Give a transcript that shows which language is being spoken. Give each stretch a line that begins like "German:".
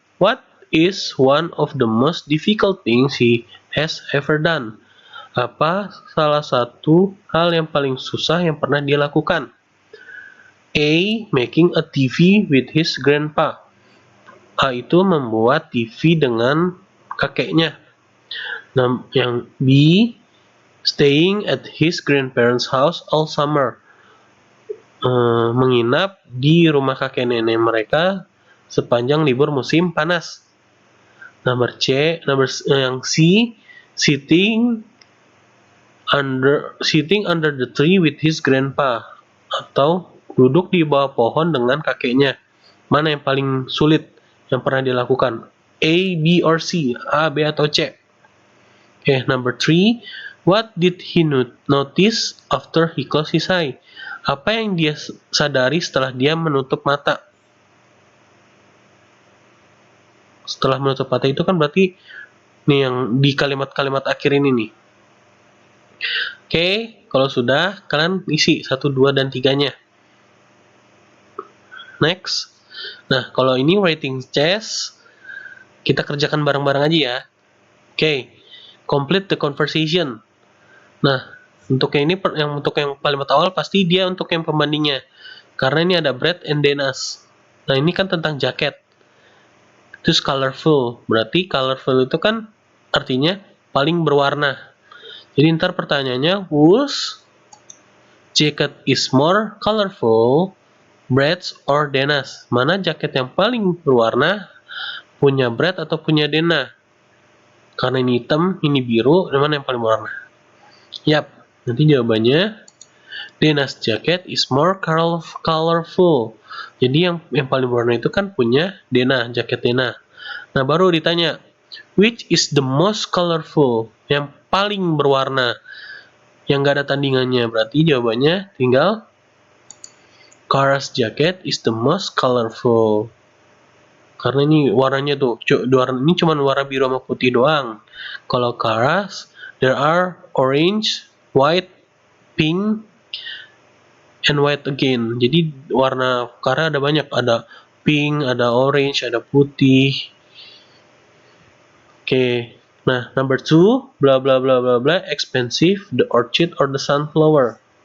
English: What is one of the most difficult things he has ever done?
Indonesian: Apa salah satu hal yang paling susah yang pernah dia lakukan?
English: A, making a TV with his grandpa.
Indonesian: A itu membuat TV dengan kakeknya. Nah, yang B,
English: staying at his grandparents' house all summer.
Indonesian: Menginap di rumah kakek nenek mereka sepanjang libur musim panas. Yang C,
English: sitting under the tree with his grandpa,
Indonesian: atau duduk di bawah pohon dengan kakeknya. Mana yang paling sulit yang pernah dilakukan? A, B, or C? A, B, atau C?
English: Number 3, what did he notice after he closed his eye?
Indonesian: Apa yang dia sadari setelah dia menutup mata? Setelah menutup mata itu kan berarti nih yang di kalimat-kalimat akhir ini nih. Oke, kalau sudah kalian isi 1, 2, dan 3-nya. Next. Nah, kalau ini writing test, kita kerjakan bareng-bareng aja ya. Oke,
English: complete the conversation.
Indonesian: Nah, untuk yang kalimat awal pasti dia untuk yang pembandingnya. Karena ini ada Brad and Dennis. Nah, ini kan tentang jaket. Terus colorful. Berarti colorful itu kan artinya paling berwarna. Jadi ntar pertanyaannya,
English: whose jacket is more colorful, Brad's or Dennis?
Indonesian: Mana jaket yang paling berwarna, punya Brad atau punya Dena? Karena ini hitam, ini biru, mana yang paling berwarna?
English: Yap,
Indonesian: nanti jawabannya
English: Dena's jacket is more colorful.
Indonesian: Jadi yang paling berwarna itu kan punya Dena, jaket Dena.
English: Nah,
Indonesian: baru ditanya,
English: which is the most colorful?
Indonesian: Yang paling berwarna, yang gak ada tandingannya. Berarti jawabannya tinggal
English: Kara's jacket is the most colorful.
Indonesian: Karena ini warnanya tuh, ini cuma warna biru sama putih doang.
English: Kalau Kara's, there are orange, white, pink, and white again.
Indonesian: Jadi warna Kara ada banyak, ada pink, ada orange, ada putih. Oke.
English: Nah, number 2, blah blah blah blah blah, expensive, the orchid or the sunflower?